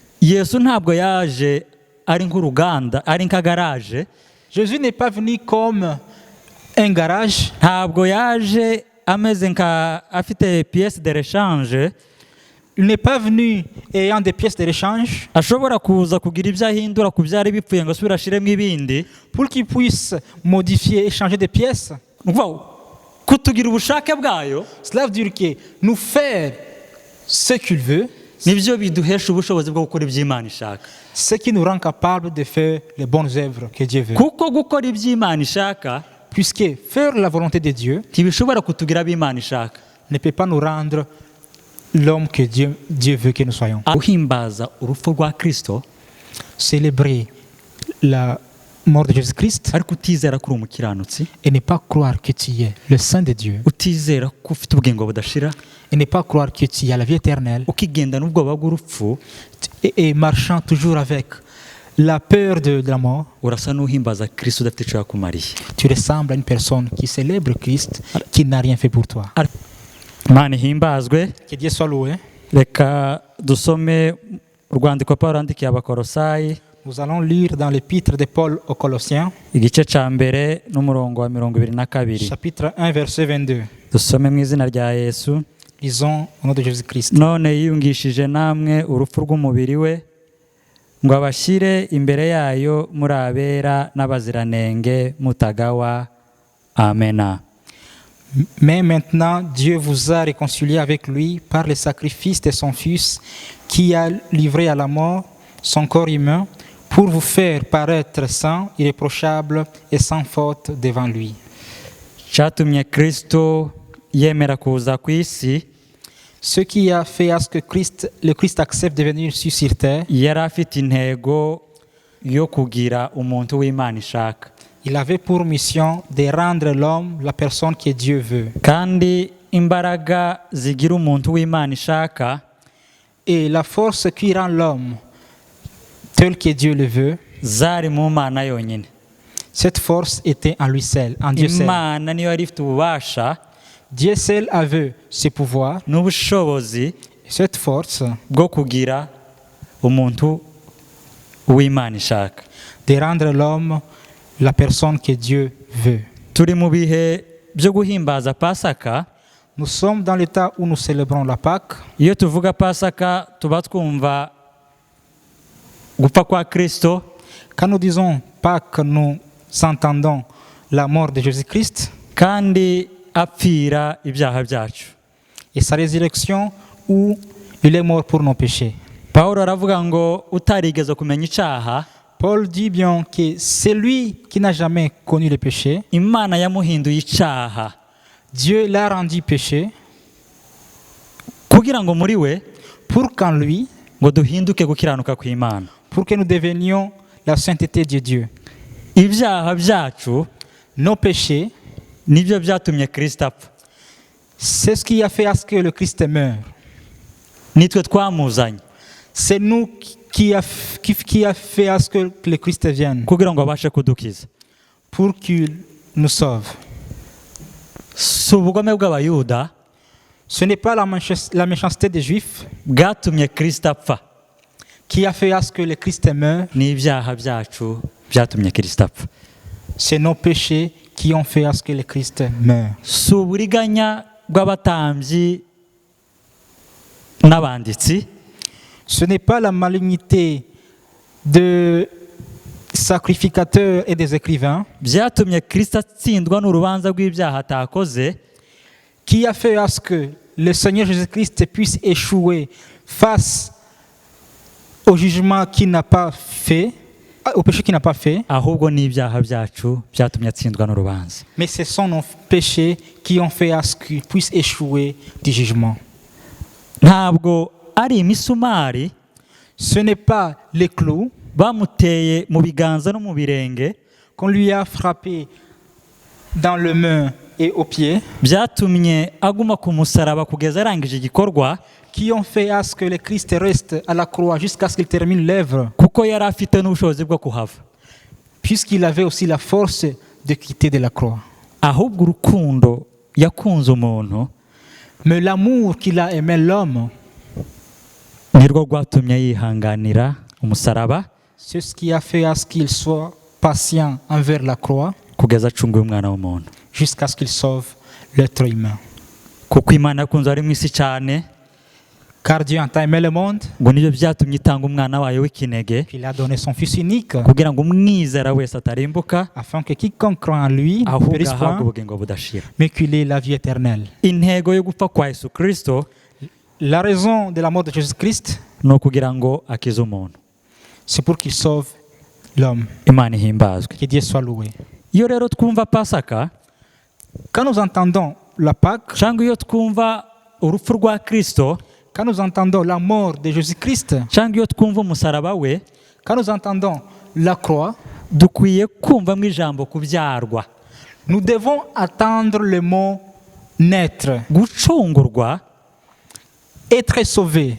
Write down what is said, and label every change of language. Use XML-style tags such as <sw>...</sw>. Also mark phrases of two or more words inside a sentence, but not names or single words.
<rw>Yesu ntabwo yaje ari nk'uruganda, ari nka garage.</rw> <fr>Jésus n'est pas venu comme un garage.</fr> <rw>Ntabwo yaje ameze nka afite</rw> <fr>pièce de rechange. Il n'est pas venu ayant des pièces de rechange</fr> <rw>ashobora kuza kugira ibyo ahindura ku byari bipfuye ngo asubire ashiremo ibindi</rw> <fr>pour qu'il puisse modifier et changer des pièces.</fr> <rw>Kutugira ubushake bwayo.</rw> <fr>Cela veut dire que nous faire ce qu'il veut,</fr> <rw>nibyo biduhesha ubushobozi bwo gukora iby'Imana ishaka.</rw> <fr>Ce qui nous rend capable de faire les bonnes œuvres que Dieu veut.</fr> <rw>Kuko gukora iby'Imana ishaka,</rw> <fr>puisque faire la volonté de Dieu</fr> <rw>ntibishobora kutugira ab'Imana ishaka,</rw> <fr>ne peut pas nous rendre l'homme que Dieu veut que nous soyons.</fr> <rw>Guhimbaza urupfu rwa Kristo,</rw> <fr>célébrer la mort de Jésus-Christ,</fr> <rw>ariko utizera kuri umukiranutsi,</rw> <fr>et ne pas croire que tu es le Saint de Dieu,</fr> <rw>utizera ko ufite ubugingo budashira,</rw> <fr>et ne pas croire que tu as la vie éternelle,</fr> <rw>ukigenda n'ubwoba bw'urupfu,</rw> <fr>et marchant toujours avec la peur de la mort,</fr> <rw>urasa n'uhimbaza Kristo udafite icyo yakumariye.</rw> <fr>Tu ressembles à une personne qui célèbre Christ, qui n'a rien fait pour toi.</fr> <rw>Imana ihimbazwe.</rw> <fr>Que Dieu soit loué.</fr> <rw>Reka dusome urwandiko Pawulo yandikiye Abakolosayi.</rw> <fr>Nous allons lire dans l'épître de Paul aux Colossiens,</fr> <rw>igice cya mbere n'umurongo wa 22.</rw> <fr>chapitre 1 verset 22.</fr> <rw>Dusome mu izina rya Yesu.</rw> <fr>Lisons au nom de Jésus-Christ.</fr> <rw>None yiyungishije namwe urupfu rw'umubiri we ngo abashyire imbere yayo muri abera n'abaziranenge mutagawa. Amena.</rw> <fr>Mais maintenant, Dieu vous a réconcilié avec lui par le sacrifice de son Fils qui a livré à la mort son corps humain pour vous faire paraître saints, irréprochables et sans faute devant lui.</fr> <rw>Cyatumye Kristo yemera kuza ku isi.</rw> <fr>Ce qui a fait à ce que le Christ accepte de venir sur terre,</fr> <rw>yari afite intego yo kugira umuntu w'Imana ishaka.</rw> <fr>Il avait pour mission de rendre l'homme la personne que Dieu veut.</fr> <rw>Kandi imbaraga zigira umuntu w'Imana ishaka,</rw> <fr>et la force qui rend l'homme tel que Dieu le veut,</fr> <rw>zari mu Mana yonyine.</rw> <fr>Cette force était en lui seul, en Dieu seul.</fr> <rw>Imana niyo yari ifite ububasha,</rw> <fr>Dieu seul avait ce pouvoir,</fr> <rw>n'ubushobozi,</rw> <fr>cette force</fr> <rw>bwo kugira umuntu w'Imana ishaka,</rw> <fr>de rendre l'homme la personne que Dieu veut.</fr> <rw>Turi mu bihe byo guhimbaza Pasaka.</rw> <fr>Nous sommes dans l'état où nous célébrons la Pâque.</fr> <rw>Iyo tuvuga Pasaka tuba twumva gupfa kwa Kristo.</rw> <fr>Quand nous disons Pâque, nous entendons la mort de Jésus-Christ.</fr> <rw>Kandi apfira ibyaha byacu.</rw> <fr>Et sa résurrection où il est mort pour nos péchés.</fr> <rw>Pawulo aravuga ngo utarigeze kumenya icyaha,</rw> <fr>Paul dit bien que c'est lui qui n'a jamais connu le péché.</fr> <rw>Imana yamuhinduye icyaha.</rw> <fr>Dieu l'a rendu péché.</fr> <rw>Kugira ngo muri we,</rw> <fr>pour qu'en lui,</fr> <rw>ngo duhinduke gukiranuka kw'Imana.</rw> <fr>Pour que nous devenions la sainteté de Dieu.</fr> <rw>Ibyaha byacu,</rw> <fr>nos péchés,</fr> <rw>nibyo byatumye Kristo apfa.</rw> <fr>C'est ce qui a fait à ce que le Christ meure.</fr> <rw>Nitwe twamuzanye.</rw> <fr>C'est nous qui a fait à ce que le Christ vienne.</fr> <rw>Kugira ngo abashe kudukiza.</rw> <fr>Pour qu'il nous sauve.</fr> <rw>Ubugome bw'Abayuda,</rw> <fr>ce n'est pas la méchanceté des Juifs</fr> <rw>bwatumye Kristo apfa,</rw> <fr>qui a fait à ce que le Christ meure.</fr> <rw>N'ibyaha byacu byatumye Kristo apfa.</rw> <fr>C'est nos péchés qui ont fait à ce que le Christ meure.</fr> <rw>Si uburiganya bw'abatambyi n'abanditsi,</rw> <fr>ce n'est pas la malignité de sacrificateurs et des écrivains</fr> <rw>byatumye Kristo atsindwa n'urubanza rw'ibyaha atakoze,</rw> <fr>qui a fait à ce que le Seigneur Jésus-Christ puisse échouer face au jugement qu'il n'a pas fait, au péché qu'il n'a pas fait.</fr> <rw>Ahubwo n'ibyaha byacu byatumye atsindwa n'urubanza.</rw> <fr>Mais ce sont nos péchés qui ont fait à ce qu'il puisse échouer du jugement.</fr> <rw>Ntabwo ari imisumari,</rw> <fr>ce n'est pas les clous</fr> <rw>bamuteye mu biganza no mu birenge,</rw> <fr>qu'on lui a frappé dans le main et aux pieds,</fr> <rw>byatumye aguma ku musaraba kugeza arangije igikorwa,</rw> <fr>qui ont fait à ce que le Christ reste à la croix jusqu'à ce qu'il termine l'œuvre,</fr> <rw>kuko yari afite n'ubushobozi bwo kuhava,</rw> <fr>puisqu'il avait aussi la force de quitter de la croix.</fr> <rw>Ahubwo urukundo yakunze umuntu,</rw> <fr>mais l'amour qu'il a aimé l'homme,</fr> <rw>nirwo rwatumye yihanganira umusaraba</rw> <fr>C'est ce qui a fait à ce qu'il soit patient envers la croix</fr> <rw>kugeza acunguye umwana w'umuntu.</rw> <fr>jusqu'à ce qu'il sauve l'être humain.</fr> <rw>Kuko Imana yakunze ari mu isi cyane</rw> <fr>Car Dieu a tant aimé le monde</fr> <rw>ngo nibyo byatumye itanga umwana wayo w'ikinege</rw> <fr>qu'il a donné son Fils unique</fr> <rw>kugira ngo umwizera wese atarimbuka</rw> <fr>afin que quiconque croit en lui ne</fr> <rw>ahubwo</rw> <fr>périsse</fr> <rw>ahabwe</rw> <fr>point,</fr> <rw>ubugingo budashira.</rw> <fr>mais qu'il ait la vie éternelle.</fr> <rw>Intego yo gupfa kwa Yesu Kristo</rw> <fr>La raison de la mort de Jésus-Christ,</fr> <rw>ni ukugira ngo akize umuntu.</rw> <fr>c'est pour qu'il sauve l'homme.</fr> <rw>Imana ihimbazwe.</rw> <fr>Que Dieu soit loué.</fr> <rw>Iyo rero twumva Pasaka</rw> <fr>Quand nous entendons la Pâque,</fr> <rw>cyangwa iyo twumva urupfu rwa Kristo</rw> <fr>quand nous entendons la mort de Jésus-Christ,</fr> <rw>cyangwa iyo twumva umusaraba we,</rw> <fr>quand nous entendons la croix,</fr> <rw>dukwiye kumvamo ijambo kubyarwa.</rw> <fr>nous devons attendre le mot naître.</fr> <rw>Gucungurwa</rw> <fr>Être sauvé,</fr>